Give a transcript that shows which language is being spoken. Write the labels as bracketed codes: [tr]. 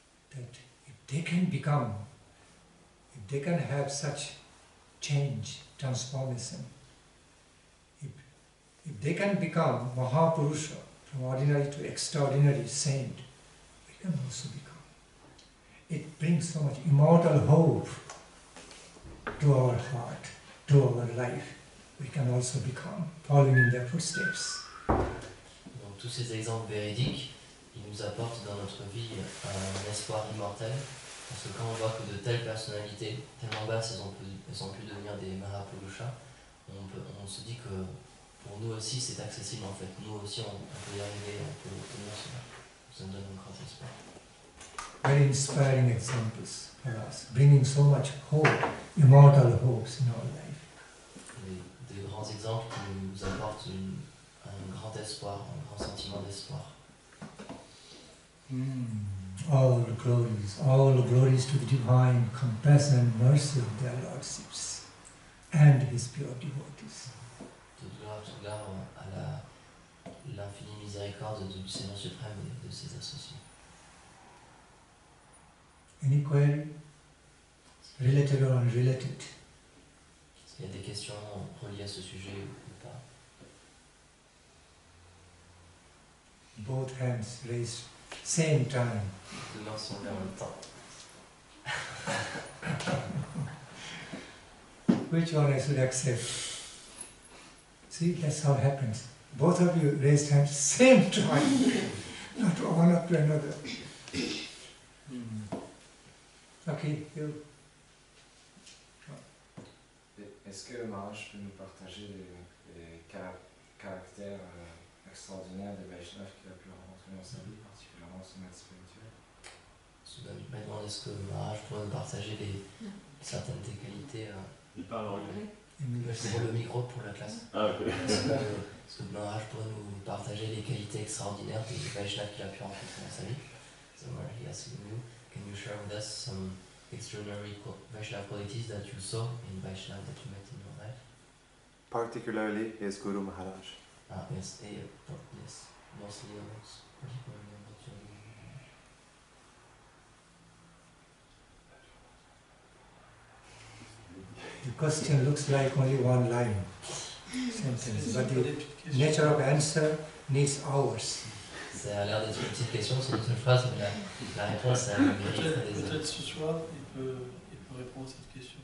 [en] that if they can become, if they can have such change, transformation, if they can become Mahapurusha, from ordinary to extraordinary saint, we can also become. It brings so much immortal hope to our heart, to our life. We can also become, following in their footsteps. [fr] Donc tous ces exemples véridiques, ils nous apportent dans notre vie un espoir immortel, parce que quand on voit que de telles personnalités, tellement basses, elles ont pu devenir des Mahapurusha, on se dit que pour nous aussi c'est accessible en fait. Nous aussi on peut y arriver, on peut obtenir cela. Ça nous donne un grand espoir. [en] Very inspiring examples for us, bringing so much hope, immortal hopes in our life. [fr] Des grands exemples qui nous apportent un grand espoir, un grand sentiment d'espoir. [en] All glories to the divine compassion and mercy of their lordships and his pure devotees. [fr] Toute gloire à l'infinie miséricorde du Seigneur suprême et de ses associés. [en] Any query? Related or unrelated? [fr] Est-ce qu'il y a des questions reliées à ce sujet ou pas? [en] Both hands raised, same time. [fr] Deux mains sont levées en même temps. [en] Which one I should accept? See, that's how it happens. Both of you raised hands, same time. Not one after another. Okay, you. [fr] Est-ce que Maharaj peut nous partager les caractères extraordinaires des Vaishnavas qu'il a pu rencontrer dans sa vie, particulièrement son maître spirituel? Maintenant, est-ce que Maharaj pourrait nous partager certaines des qualités Il parle anglais. C'est pour le micro pour la classe. Ah, ok. Est-ce que Maharaj pourrait nous partager les qualités extraordinaires des Vaishnavas qu'il a pu rencontrer dans sa vie? [en] So he asking you, can you share with us some extraordinary Vaishnava qualities that you saw in Vaishnava that you met in your life? Particularly his Guru Maharaj. Yes, yes, mostly adults, particularly about children. The question looks like only one line sentence, but the nature of answer needs hours. [fr] Ça a l'air d'être une petite question, c'est une seule phrase, mais la réponse, elle mériterait des Peut-être heures. ce soir, il peut répondre à cette question.